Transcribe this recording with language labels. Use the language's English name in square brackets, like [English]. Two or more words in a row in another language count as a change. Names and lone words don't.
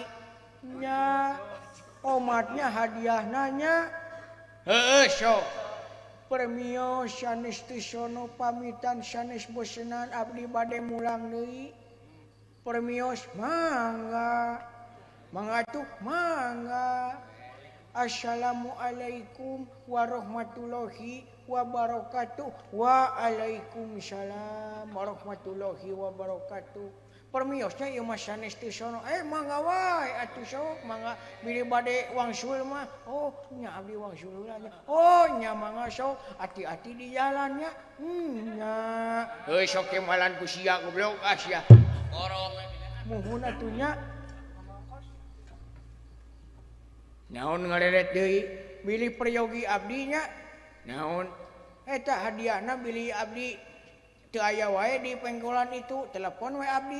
[Sundanese] nya omatnya hadiah nanya sok premio sanes teu sono pamitan sanes bosenan abdi bade mulang deui premios mangga mangga tuh mangga [Arabic] السلام عليكم ورحمة الله وبركاته وعليكم السلام ورحمة الله وبركاته [Sundanese] permiosnya ieu mah sanes teu sono mangga wae atuh sok mangga bili bade wangsul mah oh nya abdi wangsul heula oh nya mangga sok hati-hati di jalannya nya sok kemalan ku sia goblok sia muhun atuh nya naon ngareret deui bili peryogi abdi nya naon eta hadiahna bili abdi teu aya wae di pengkolan itu telepon we abdi